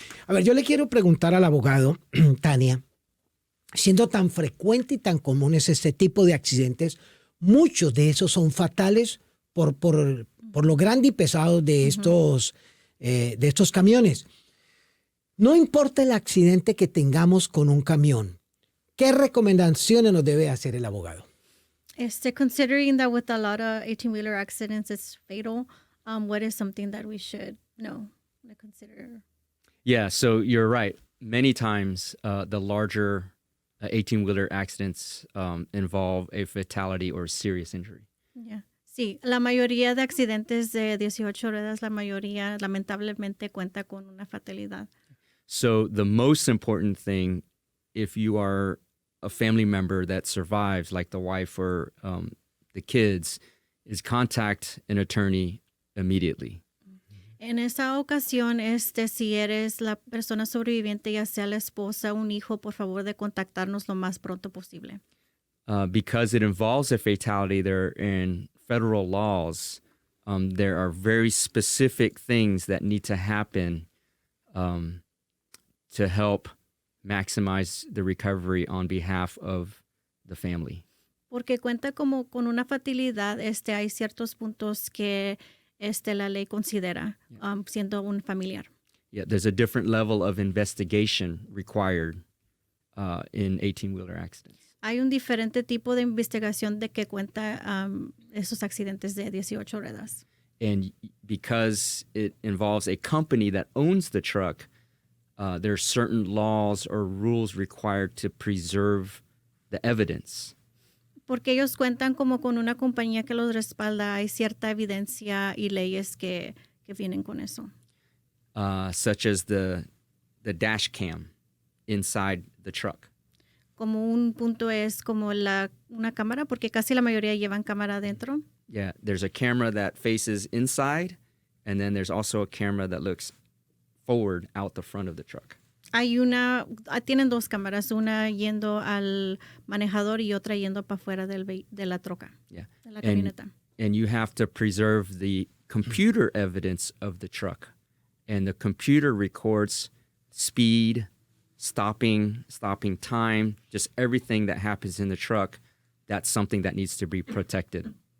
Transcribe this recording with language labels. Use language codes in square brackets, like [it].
[es] A ver, yo le quiero preguntar al abogado, Tania, siendo tan frecuente y tan comunes este tipo de accidentes, muchos de esos son fatales por lo grande y pesado de estos camiones. No importa el accidente que tengamos con un camión, ¿qué recomendaciones nos debe hacer el abogado? [en] Considering that with a lot of 18-wheeler accidents, it's fatal, what is something that we should know to consider? Yeah, so you're right. Many times the larger 18-wheeler accidents involve a fatality or serious injury. Yeah. [es] Sí, la mayoría de accidentes de 18 ruedas, la mayoría lamentablemente cuenta con una fatalidad. [en] So the most important thing, if you are a family member that survives, like the wife or the kids, is contact an attorney immediately. [es] En esa ocasión, si eres la persona sobreviviente, ya sea la esposa o un hijo, por favor de contactarnos lo más pronto posible. [en] Because it involves a fatality, there in federal laws, there are very specific things that need to happen to help maximize the recovery on behalf of the family. [es] Porque cuenta como con una fatalidad, hay ciertos puntos que la ley considera siendo un familiar. [en] Yeah, there's a different level of investigation required in 18-wheeler accidents. [es] Hay un diferente tipo de investigación de que cuenta esos accidentes de 18 ruedas. [en] And because it involves a company that owns the truck, there are certain laws or rules required to preserve the evidence. [es] Porque ellos cuentan como con una compañía que los respalda, hay cierta evidencia y leyes que vienen con eso. [en] Such as the dash cam inside the truck. [es] Como un punto es como una cámara, porque casi la mayoría llevan cámara adentro. [en] Yeah, there's a camera that faces inside, and then there's also a camera that looks forward out the front of the truck. [es] Tienen dos cámaras, una yendo al manejador y otra yendo para afuera de la troca, [en] Yeah. [es] de la camioneta. [en] And you have to preserve the computer evidence of the truck. And the computer records speed, stopping time, just everything that happens in the truck. That's something that needs to be protected.